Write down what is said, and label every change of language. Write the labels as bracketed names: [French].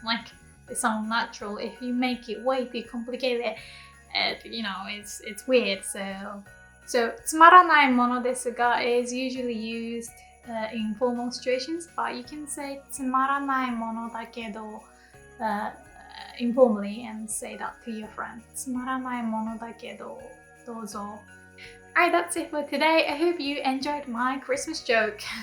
[English] Like they sound natural. If you make it way too complicated, it's weird. So [Japanese] つまらないものですが [English] is usually used in formal situations, but you can say [Japanese] つまらないものだけど [English] informally and say that to your friend. [Japanese] つまらないものだけどどうぞ. [English] Alright, that's it for today. I hope you enjoyed my Christmas joke.